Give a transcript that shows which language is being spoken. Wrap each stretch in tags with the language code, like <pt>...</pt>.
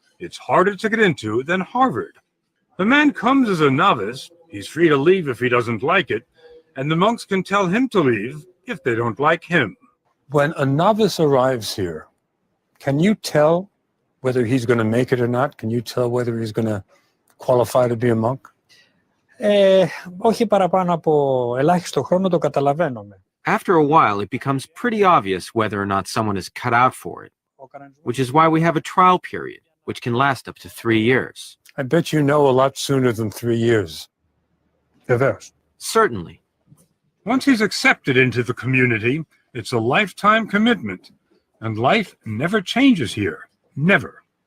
<en>It's harder to get into than Harvard. The man comes as a novice. He's free to leave if he doesn't like it, and the monks can tell him to leave if they don't like him. When a novice arrives here, can you tell whether he's going to make it or not? Can you tell whether he's going to qualify to be a monk?</en> <el>Όχι παραπάνω από ελάχιστο χρόνο το καταλαβαίνουμε.</el> <en>After a while, it becomes pretty obvious whether or not someone is cut out for it, which is why we have a trial period, which can last up to 3 years. I bet you know a lot sooner than 3 years. Certainly. Once he's accepted into the community, it's a lifetime commitment, and life never changes here. Never.</en>